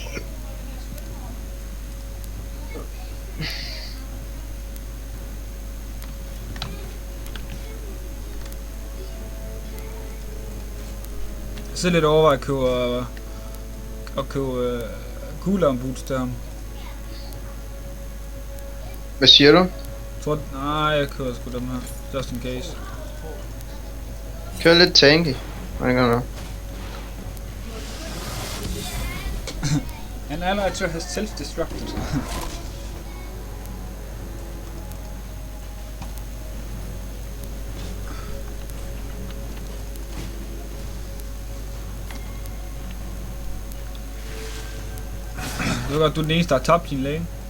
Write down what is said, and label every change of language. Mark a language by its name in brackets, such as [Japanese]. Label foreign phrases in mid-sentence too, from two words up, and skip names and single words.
[Danish] Jeg sidder lidt overvej at købe [English] cooldown boots [Danish] til ham. Hvad siger du? Nej, jeg køber sgu dem her. [English] Just in case. [Danish] Kør lidt tanky. Hvordan gør du? [English] An ally to has self-destructed. [Danish] Det er godt, du er den eneste, der har tabt sin lane.